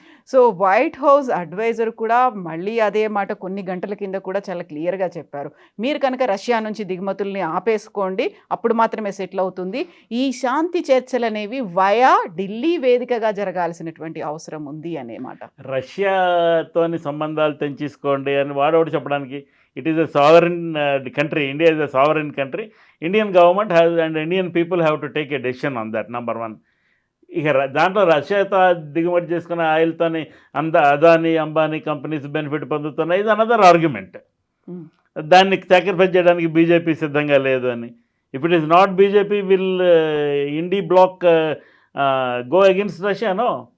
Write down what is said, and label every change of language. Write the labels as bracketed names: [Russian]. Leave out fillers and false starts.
[Telugu] So white house advisor కూడా మళ్ళీ అదే మాట కొన్ని గంటల కింద కూడా చాలా క్లియర్గా చెప్పారు. మీరు కనుక రష్యా నుంచి దిగుమతుల్ని ఆపేసుకోండి, అప్పుడు మాత్రమే సెటిల్ అవుతుంది. ఈ శాంతి చర్చలు అనేవి వయా ఢిల్లీ వేదికగా జరగాల్సినటువంటి అవసరం ఉంది అనే మాట. రష్యాతోని సంబంధాలు తెంచేసుకోండి అని వాడోడు చెప్పడానికి [English] It is a sovereign country. India is a sovereign country. Indian government has and Indian people have to take a decision on that, number one. [Telugu] ఇక దాంట్లో రష్యాతో దిగుమతి చేసుకున్న ఆయిల్తోని అదానీ అంబానీ కంపెనీస్ బెనిఫిట్ పొందుతున్నాయి. ఇది అనదర్ ఆర్గ్యుమెంట్. దాన్ని సాక్రిఫైస్ చేయడానికి బీజేపీ సిద్ధంగా లేదు అని. [English] If it is not BJP will INDI bloc go against రష్యానో.